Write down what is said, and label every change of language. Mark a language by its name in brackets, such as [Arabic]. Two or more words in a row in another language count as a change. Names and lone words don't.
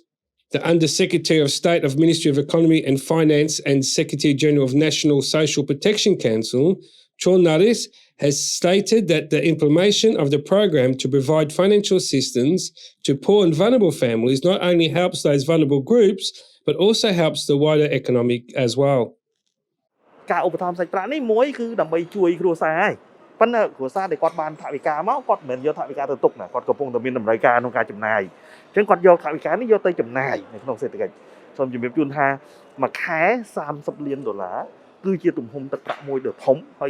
[English] The Under-Secretary of State of Ministry of Economy and Finance and Secretary-General of National Social Protection Council, Chon Naris, has stated that the implementation of the program to provide financial assistance to poor and vulnerable families not only helps those vulnerable groups, but also helps the wider economic as well. [Khmer] ការឧបត្ថម្ភសាច់ប្រាក់នេះមួយគឺដើម្បីជួយគ្រួសារហើយប៉ុន្តែគ្រួសារដែលគាត់បានថវិកាមកគាត់មិនមែនយកថវិកាទៅទុកណាគាត់កំពុងតែមានតម្រូវការក្នុងការចំ ណាយអញ្ចឹងគាត់យកថវិកានេះយកទៅចំណាយនៅក្នុងសេដ្ឋកិច្ចសូមជម្រាបជូនថាមួយខែ$30 លានគឺជាទំហំទឹកប្រាក់មួយដ៏ធំហើយ